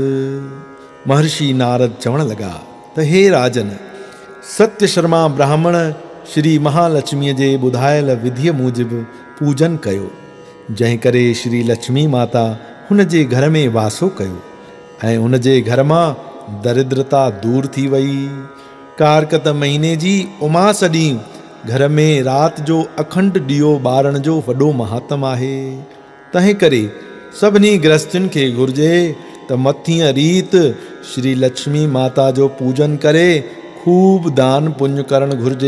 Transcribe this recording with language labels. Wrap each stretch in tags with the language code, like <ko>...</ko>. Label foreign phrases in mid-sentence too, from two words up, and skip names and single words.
<sd>महर्षि नारद चवण लॻा त हे राजन, सत्य शर्मा ब्राह्मण श्री महालक्ष्मीअ जे ॿुधायल विधिअ मूजिबि पूजन कयो, जंहिं करे श्री लक्ष्मी माता हुन जे घर में वासो कयो ऐं हुन जे घर मां दरिद्रता दूर थी वई। कारकत महीने जी उमास ॾींहुं घर में राति जो अखंड ॾियो ॿारण जो वॾो महात्म आहे। तंहिं करे सभिनी गृहस्थुनि खे घुर्जे त मथीअ रीत श्री लक्ष्मी माता जो पूजन करे खूब दान पुण्य करणु घुर्जे।</sd>